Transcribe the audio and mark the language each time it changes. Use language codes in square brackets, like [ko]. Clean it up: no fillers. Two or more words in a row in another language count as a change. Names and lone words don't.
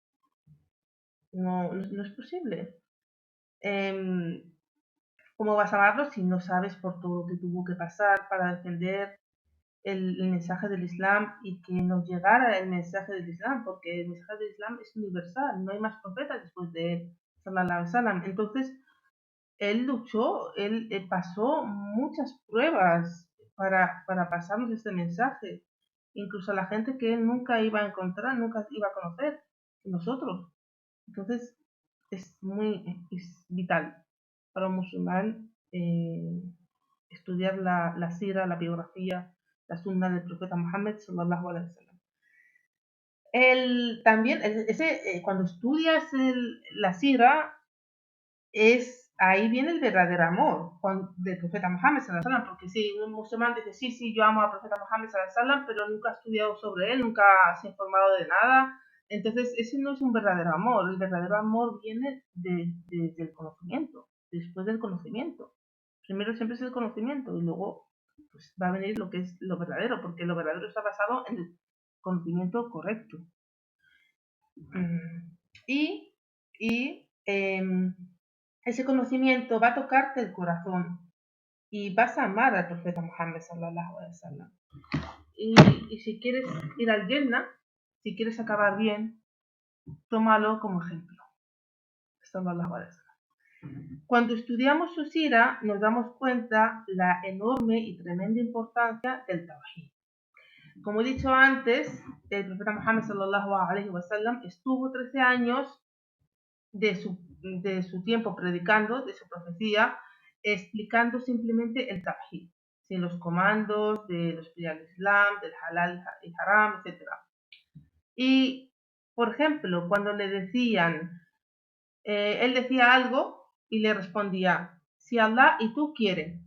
[es] No es posible. ¿Cómo vas a amarlo si no sabes por todo lo que tuvo que pasar para defender el mensaje del Islam y que nos llegara el mensaje del Islam? Porque el mensaje del Islam es universal, no hay más profetas después de él, [ar] صلى الله عليه وسلم. [es] Entonces, él luchó, él pasó muchas pruebas para pasarnos este mensaje, incluso a la gente que él nunca iba a encontrar, nunca iba a conocer, nosotros. Entonces, es vital para un musulmán estudiar la sira, la biografía, la sunna del profeta Muhammad [ar] صلى الله عليه وسلم. [es] También, cuando estudias la sira, ahí viene el verdadero amor del profeta Muhammad [ar] صلى الله عليه وسلم, [es] porque si un musulmán dice, sí, yo amo al profeta Muhammad [ar] صلى الله عليه وسلم, [es] pero nunca ha estudiado sobre él, nunca se ha informado de nada, entonces ese no es un verdadero amor. El verdadero amor viene del conocimiento, después del conocimiento. Primero siempre es el conocimiento y luego pues, va a venir lo que es lo verdadero, porque lo verdadero está basado en el conocimiento correcto. Y ese conocimiento va a tocarte el corazón y vas a amar al profeta Muhammad [ar] صلى الله عليه وسلم. [es] Y si quieres ir al Jannah, si quieres acabar bien, tómalo como ejemplo. [ar] صلى الله عليه وسلم. [es] Cuando estudiamos su sira, nos damos cuenta la enorme y tremenda importancia del tawhid. Como he dicho antes, el profeta Muhammad [ar] صلى الله عليه وسلم [es] estuvo 13 años de su tiempo predicando, de su profecía, explicando simplemente el tawhid, sin los comandos de los del Islam, del halal y haram, etc. Y, por ejemplo, cuando le decían, él decía algo y le respondía, si Allah y tú quieren.